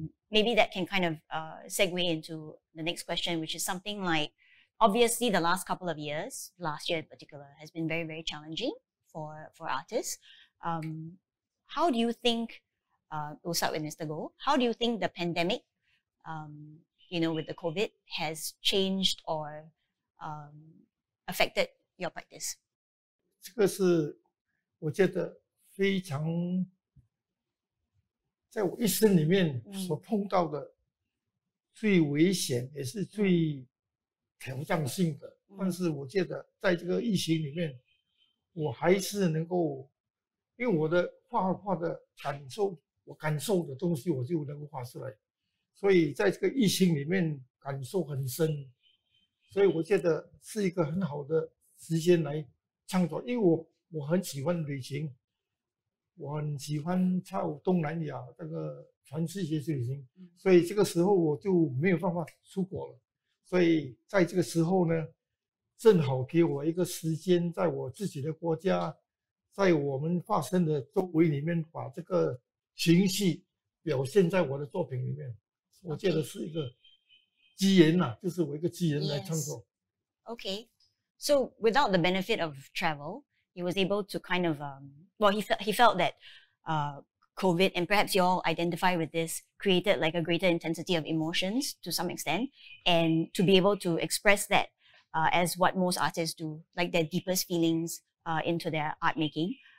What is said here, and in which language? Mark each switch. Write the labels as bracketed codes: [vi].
[en] Maybe that can kind of segue into the next question, which is something like, obviously the last couple of years, last year in particular, has been very, very challenging for artists. How do you think, we'll start with Mr. Go, how do you think the pandemic, with the COVID, has changed or affected your practice? [zh] 这个是我觉得非常，在我一生里面所碰到的最危险也是最挑战性的。但是我觉得在这个疫情里面，我还是能够，因为我的画画的感受，我感受的东西我就能够画出来，所以在这个疫情里面感受很深，所以我觉得是一个很好的时间来创作，因为我很喜欢旅行，我很喜欢到东南亚这个全世界去旅行，所以这个时候我就没有办法出国了，所以在这个时候呢，正好给我一个时间，在我自己的国家，在我们发生的周围里面，把这个情绪表现在我的作品里面，我觉得是一个机缘呐，就是我一个机缘来创作。 [en] Okay, so without the benefit of travel, he was able to kind of well, he felt that COVID, and perhaps you all identify with this, created like a greater intensity of emotions to some extent, and to be able to express that as what most artists do, like their deepest feelings into their art making.